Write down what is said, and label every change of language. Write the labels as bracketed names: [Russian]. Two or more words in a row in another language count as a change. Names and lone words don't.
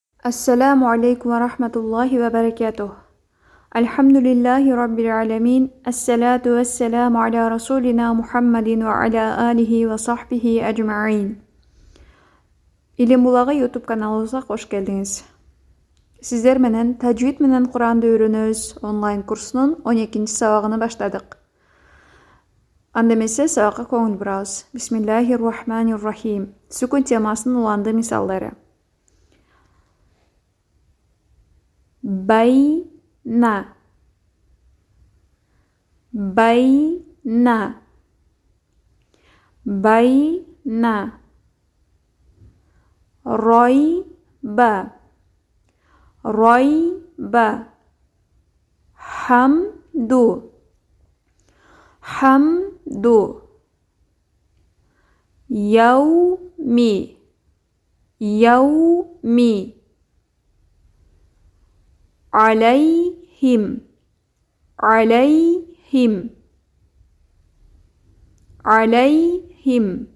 [Arabic] السلام عليكم ورحمة الله وبركاته الحمد لله رب العالمين. الصلاة والسلام على رسولنا محمد وعلى آله وصحبه أجمعين. [Kyrgyz] Илим булагы YouTube каналыбызга кош келдиңиз. Сиздер менен ТАЖВИД менен Куранды үйрөнөбүз онлайн курсунун 12-чи сабагын баштадык. Анда эмесе сабакка көңүл бурабыз. [Arabic] بسم الله الرحمن الرحيم. [Kyrgyz] Сүкүн темасынын уланды мисалдары. [Arabic] بين بين بين. ريب ريب. حمد حمد. يوم يوم. عليهم عليهم عليهم